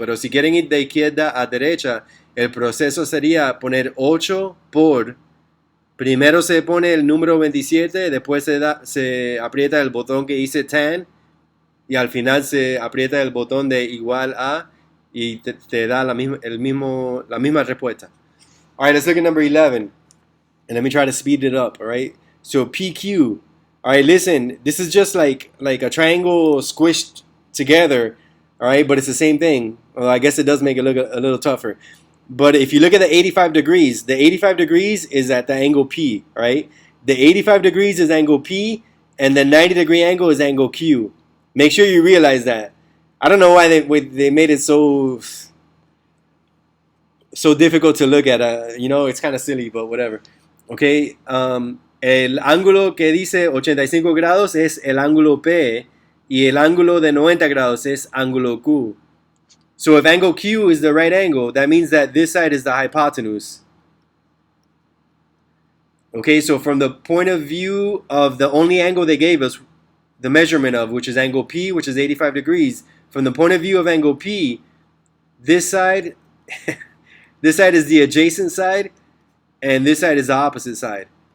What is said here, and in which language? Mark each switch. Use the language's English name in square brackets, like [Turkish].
[Spanish] Pero si quieren ir de izquierda a derecha, el proceso sería poner 8 por... Primero se pone el número 27, después se aprieta el botón que dice tan y al final se aprieta el botón de igual a y te da la misma respuesta. [English] All right, let's look at number 11. And let me try to speed it up, all right? So PQ. All right, listen, this is just like a triangle squished together, all right? But it's the same thing. Well, I guess it does make it look a little tougher. But if you look at the 85 degrees, the 85 degrees is at the angle P, right? The 85 degrees is angle P, and the 90-degree angle is angle Q. Make sure you realize that. I don't know why they made it so difficult to look at. It's kind of silly, but whatever. [Spanish] Okay, el ángulo que dice 85 grados es el ángulo P, y el ángulo de 90 grados es ángulo Q. [English] So if angle Q is the right angle, that means that this side is the hypotenuse. Okay, so from the point of view of the only angle they gave us the measurement of, which is angle P, which is 85 degrees, from the point of view of angle P, this side, this side is the adjacent side, and this side is the opposite side.